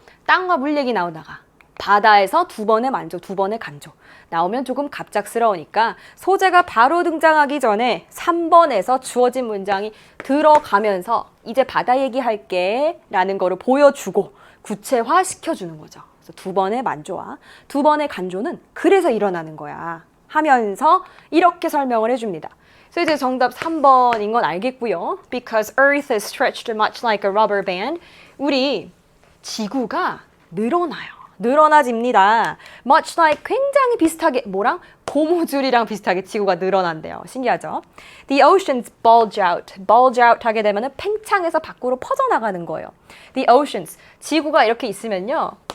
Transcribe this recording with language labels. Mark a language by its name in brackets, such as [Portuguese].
[Korean] 땅과 물 얘기 나오다가 바다에서 두 번의 만조, 두 번의 간조 나오면 조금 갑작스러우니까 소재가 바로 등장하기 전에 3번에서 주어진 문장이 들어가면서 이제 바다 얘기할게 라는 거를 보여주고 구체화 시켜주는 거죠. 그래서 두 번의 만조와 두 번의 간조는 그래서 일어나는 거야 하면서 이렇게 설명을 해줍니다. 그래서 이제 정답 3번인 건 알겠고요. [English] Because Earth is stretched much like a rubber band. [Korean] 우리 지구가 늘어나집니다. Much like, 굉장히 비슷하게, 뭐랑? 고무줄이랑 비슷하게 지구가 늘어난대요. 신기하죠? [English] The oceans bulge out. [Korean] bulge out 하게 되면 팽창해서 밖으로 퍼져나가는 거예요. [English] The oceans, [Korean] 지구가 이렇게 있으면요.